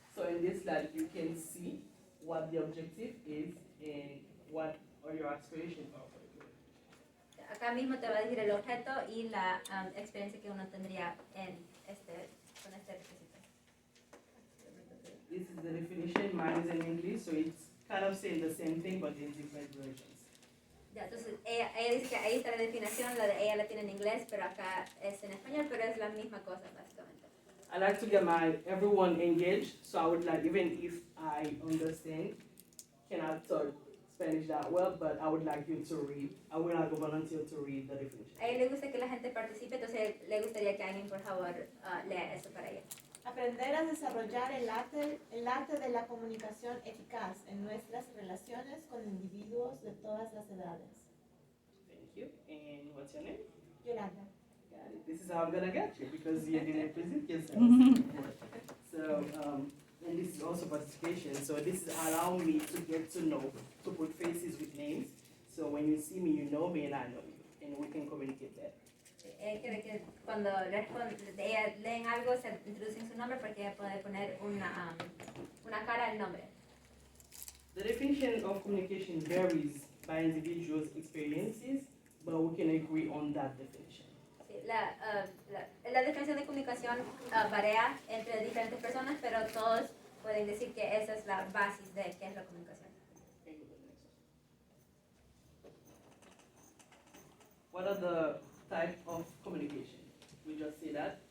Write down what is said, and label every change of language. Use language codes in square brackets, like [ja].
[en] So in this slide, you can see what the objective is and what are your aspirations are for the group. [es] Acá mismo te va a decir el objeto y la experiencia que uno tendría con este requisito. [en] This is the definition. Mine is in English, so it's kind of saying the same thing, but in different versions. [es] Ya, entonces ella dice que ahí está la definición, la de ella la tiene en inglés, pero acá es en español, pero es la misma cosa básicamente. [en] I like to get everyone engaged, so I would like, even if I understand, cannot talk Spanish that well, but I would like you to read. I will like a volunteer to read the definition. [es] A ella le gusta que la gente participe, entonces le gustaría que alguien por favor lea eso para ella. Aprender a desarrollar el arte de la comunicación eficaz en nuestras relaciones con individuos de todas las edades. [en] Thank you. And what's your name? Yolanda. Got it. This is how I'm gonna get you because you didn't present yourself. So, and this is also participation. So this is allow me to get to know, to put faces with names. So when you see me, you know me and I know you, and we can communicate better. [es] Ella quiere que cuando ella leen algo se introducen su nombre porque ella puede poner una cara al nombre. [en] The definition of communication varies by individuals' experiences, but we can agree on that definition. [es] Sí, la definición de comunicación varía entre diferentes personas, pero todos pueden decir que esa es la base de qué es la comunicación. [en] What are the type of communication? We just say that.